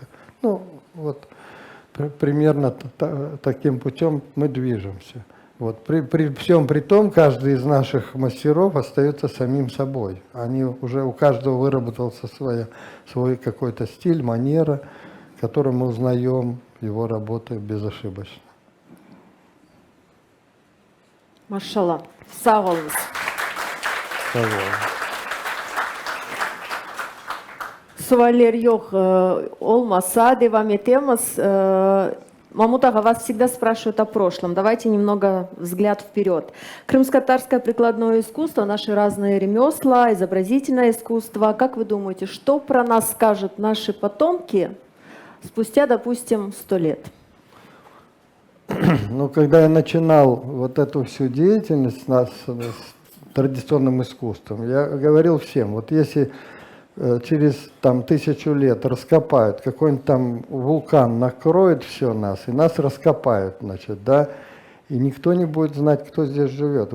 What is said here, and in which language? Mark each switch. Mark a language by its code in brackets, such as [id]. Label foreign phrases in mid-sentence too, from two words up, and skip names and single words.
[ru] Ну, вот примерно таким путем мы движемся. Вот. При всем при том, каждый из наших мастеров остается самим собой. Они уже, у каждого выработался свой какой-то стиль, манера, который мы узнаем его работы безошибочно. [crh] Машалла. Sağ olunuz. Sualler yok olmasa devam etеміз. [ru] Мамут ага, вас всегда спрашивают о прошлом. Давайте немного взгляд вперед. Крымско-татарское прикладное искусство, наши разные ремесла, изобразительное искусство. Как вы думаете, что про нас скажут наши потомки спустя, допустим, 100 лет? Ну, когда я начинал вот эту всю деятельность с традиционным искусством, я говорил всем, вот если через там 1000 лет раскопают, какой-нибудь там вулкан накроет все нас, и нас раскопают, значит, да, и никто не будет знать, кто здесь живет.